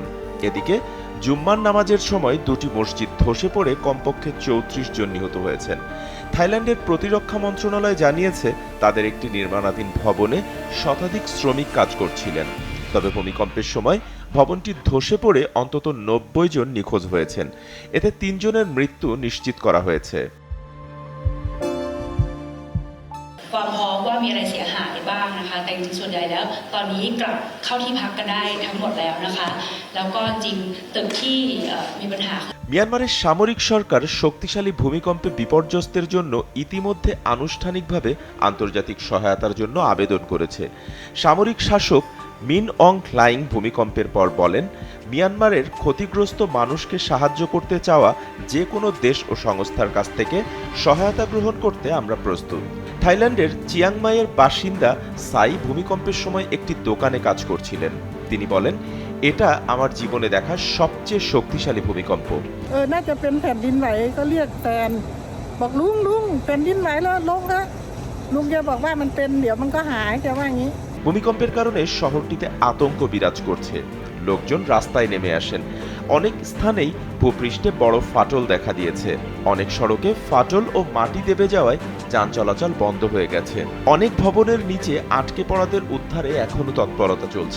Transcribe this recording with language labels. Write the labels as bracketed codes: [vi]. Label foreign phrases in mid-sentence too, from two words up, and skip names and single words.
[bn] এদিকে জুম্মার নামাজের সময় দুটি মসজিদ ধসে পড়ে কমপক্ষে ৩৪ জন নিহত হয়েছেন। থাইল্যান্ডের প্রতিরক্ষা মন্ত্রণালয় জানিয়েছে তাদের একটি নির্মাণাধীন ভবনে শতাধিক শ্রমিক কাজ করছিলেন। তবে ভূমিকম্পের সময় ভবনটি ধসে পড়ে অন্তত ৯০ জন নিখোঁজ হয়েছেন। এতে ৩ জনের মৃত্যু নিশ্চিত করা হয়েছে। [th] ความพร้อมว่ามีอะไรเสียหายบ้างนะคะแต่จริงๆส่วนใหญ่แล้วตอนนี้กลับเข้าที่พักกันได้ทั้งหมดแล้วนะคะแล้วก็จริงตึกที่มีปัญหา [bn] মিয়ানমারের সামরিক সরকার শক্তিশালী ভূমিকম্পে বিপর্যস্তের জন্য ইতিমধ্যে আনুষ্ঠানিকভাবে আন্তর্জাতিক সহায়তার জন্য আবেদন করেছে। সামরিক শাসক মিন অং হ্লাইং ভূমিকম্পের পর বলেন, মিয়ানমারের ক্ষতিগ্রস্ত মানুষকে সাহায্য করতে চাওয়া যে কোনো দেশ ও সংস্থার কাছ থেকে সহায়তা গ্রহণ করতে আমরা প্রস্তুত। থাইল্যান্ডের চিয়াংমাইয়ের বাসিন্দা সাই ভূমিকম্পের সময় একটি দোকানে কাজ করছিলেন। তিনি বলেন, এটা আমার জীবনে দেখা সবচেয়ে শক্তিশালী ভূমিকম্প। [th] น่าจะเป็นแผ่นดินไหวก็เรียกแฟนบอกลุงแผ่นดินไหวแล้วลงนะลุงแกบอกว่ามันเป็นเดี๋ยวมันก็หายแกว่าอย่างนี้ [bn] ভূমিকম্পের কারণে শহরটিতে আতঙ্ক বিরাজ করছে। লোকজন রাস্তায় নেমে আসেন। অনেক স্থানেই ভূপৃষ্ঠে বড় ফাটল দেখা দিয়েছে। অনেক সড়কে ফাটল ও মাটি দেবে যাওয়ায় যান চলাচল বন্ধ হয়ে গেছে। অনেক ভবনের নিচে আটকে পড়াদের উদ্ধারে এখনো তৎপরতা চলছে।